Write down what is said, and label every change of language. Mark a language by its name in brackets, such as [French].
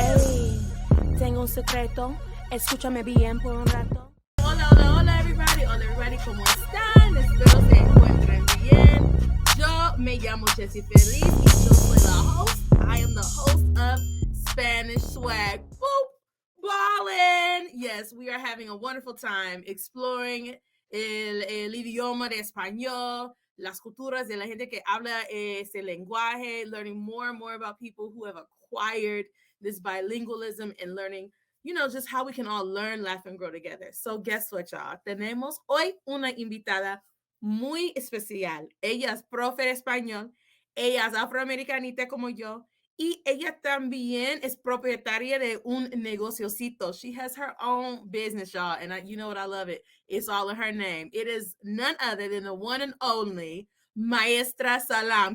[Spanish] A, tengo un secreto, escúchame bien por un rato. Hola, hola, hola, everybody. Hola, everybody, ¿cómo están? Espero se encuentren bien. Yo me llamo Jessie Feliz y yo soy la host. [English] I am the host of Spanish Swag. Boop! Ballin'! Yes, we are having a wonderful time exploring [Spanish] el idioma de español, las culturas de la gente que habla ese lenguaje, [English] learning more and more about people who have acquired this bilingualism and learning, just how we can all learn, laugh, and grow together. So guess what, y'all? [Spanish] Tenemos hoy una invitada muy especial. Ella es profe de español, ella es afroamericanita como yo, y ella también es propietaria de un negociocito. [English] She has her own business, y'all, and you know what? I love it. It's all in her name. It is none other than the one and only Maestra Salaam.